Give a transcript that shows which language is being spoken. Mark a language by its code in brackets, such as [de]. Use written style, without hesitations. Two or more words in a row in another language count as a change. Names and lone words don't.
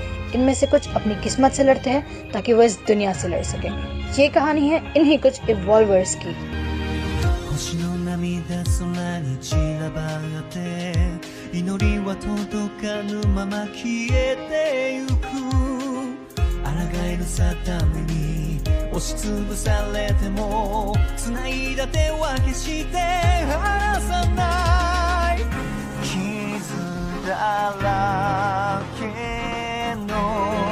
[hi] इनमें से कुछ अपनी किस्मत से लड़ते हैं ताकि वो इस दुनिया से लड़ सके। ये कहानी है इन्हीं कुछ इवॉल्वर्स की। [ja] 星の涙空に散らばって祈りは届かぬまま消えてゆく抗えるさために押しつぶされても繋いだ手は決して離さない傷だらけの